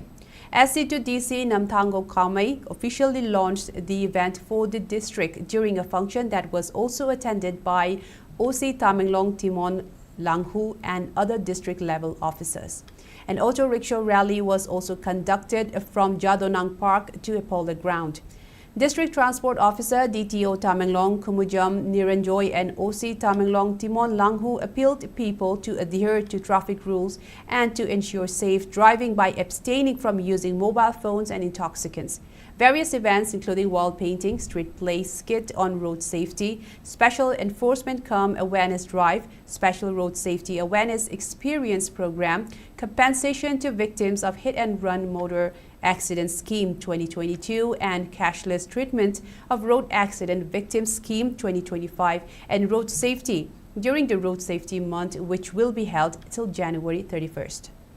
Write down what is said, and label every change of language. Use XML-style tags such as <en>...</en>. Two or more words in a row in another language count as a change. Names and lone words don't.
<en>SC2DC Namthango Kamai officially launched the event for the district during a function that was also attended by OC Tamenglong Timon Langhu and other district-level officers. An auto rickshaw rally was also conducted from Jadonang Park to Apollo Ground. District Transport Officer DTO Tamenglong Kumujam Niranjoy and OC Tamenglong Timon Langhu appealed people to adhere to traffic rules and to ensure safe driving by abstaining from using mobile phones and intoxicants. Various events including wall painting, street play, skit on road safety, special enforcement awareness drive, special road safety awareness experience program, compensation to victims of hit-and-run motor accident scheme 2022 and cashless treatment of road accident victims scheme 2025 and road safety during the Road Safety Month, which will be held till January 31st.</en>